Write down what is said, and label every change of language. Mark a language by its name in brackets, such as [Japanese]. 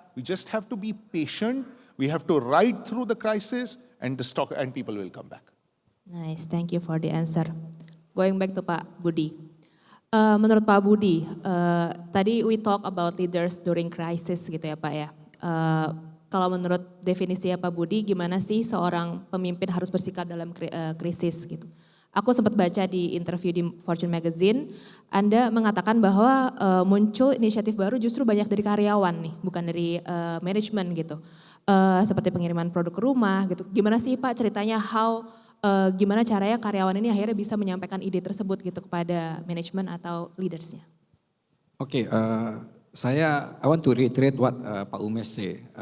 [English] We just have to be patient. We have to ride through the crisis and people will come back. Nice, thank you for the answer. Going back to Pak Budi. [Indonesian] Menurut Pak Budi, tadi [English] we talk about leaders during crisis [Indonesian] gitu ya Pak ya. Kalau menurut definisi Pak Budi, gimana sih seorang pemimpin harus bersikap dalam krisis gitu. Aku sempat baca di interview di Fortune Magazine, Anda mengatakan bahwa muncul inisiatif baru justru banyak dari karyawan nih, bukan dari manajemen gitu. Seperti pengiriman produk ke rumah gitu. Gimana sih Pak ceritanya gimana caranya karyawan ini akhirnya bisa menyampaikan ide tersebut gitu kepada manajemen atau leadersnya? [English] Oke, I want to reiterate what Pak Umesh say.